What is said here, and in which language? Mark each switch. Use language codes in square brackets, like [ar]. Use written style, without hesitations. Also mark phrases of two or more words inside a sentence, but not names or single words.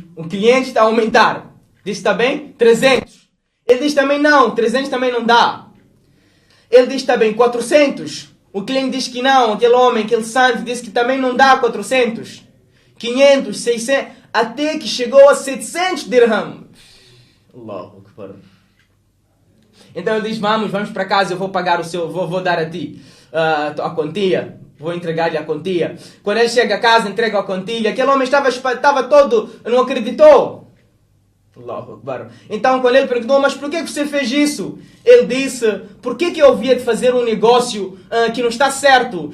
[pt] O cliente está a aumentar. Disse, está bem? 300. Ele diz também não, 300 também não dá. Ele diz, está bem, 400. O cliente diz que não, aquele homem, aquele santo, disse que também não dá 400. 500, 600, até que chegou a 700 dirhams. [ar] الله أكبر. [pt] Então ele diz, vamos para casa, eu vou pagar o seu, vou dar a ti a quantia. Vou entregar-lhe a quantia. Quando ele chega a casa, entrega a quantia. Aquele homem estava todo, não acreditou. [ar] الله أكبر. [pt] Então quando ele perguntou, mas por que você fez isso? Ele disse, por que eu havia de fazer um negócio que não está certo?